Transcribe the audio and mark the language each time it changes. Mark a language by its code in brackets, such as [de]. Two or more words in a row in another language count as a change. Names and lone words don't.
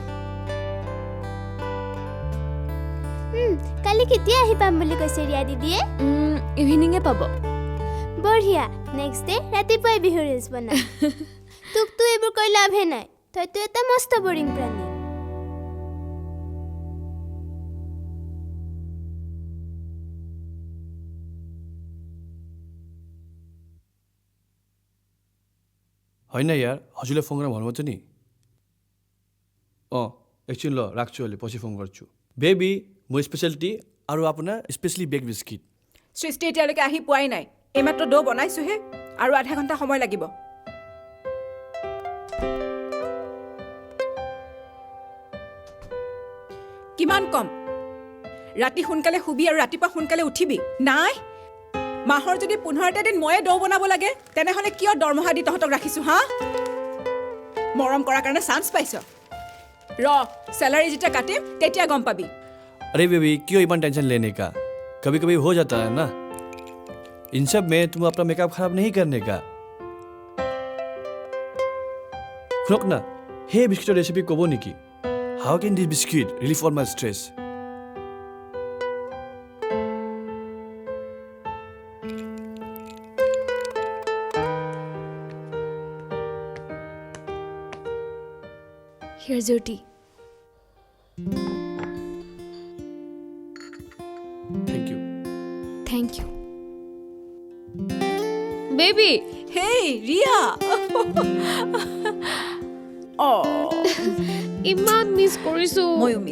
[as] কালি কেতিয়া আহি পাম বুলি কৈছে ৰিয়া দিদিয়ে? ইভিনিঙে পাব। বঢ়িয়া, [en] next day [as] ৰাতিপুৱাই বিহু ৰিলছ বনাম। তোকতো এইবোৰ কৈ লাভহে নাই, তইতো এটা মস্ত বৰিং প্ৰাণী। [ne] होइन यार, हजुरले फोन गरेर भन्नुहुन्छ नि। एकछिन ल राख्छु, अहिले पछि फोन गर्छु। बेबी म स्पेशल टी [as] আৰু আপোনাৰ স্পেচিয়েলি বেক বিস্কিট। সৃষ্টি এতিয়ালৈকে আহি পোৱাই নাই, এইমাত্ৰ ডো বনাইছোহে, আৰু আধা ঘণ্টা সময় লাগিব। কিমান কম? ৰাতি সোনকালে শুবি আৰু ৰাতিপুৱা সোনকালে উঠিবি? নাই, মাহৰ যদি 15টা দিন ময়ে ডো বনাব লাগে, তেনেহ'লে কিয় দৰমহা দি তহঁতক ৰাখিছোঁ? হা, মৰম কৰাৰ কাৰণে চান্স পাইছ? [hi] सैलरी जितना काटे [as] তেতিয়া গম পাবি। [hi] अरे बेबी क्यों इतना टेंशन लेने का, कभी कभी हो जाता है ना। इन सब में तुम अपना मेकअप खराब नहीं करने का। रुक ना, [as] সেই বিস্কুটৰ ৰেচিপি ক'ব নেকি? [en] How can this biscuit relieve all my stress? Here's your tea. Thank you. Thank you. Baby! Hey, Riya! Oh, [as] ইমান মিছ কৰিছো ময়ো মিছ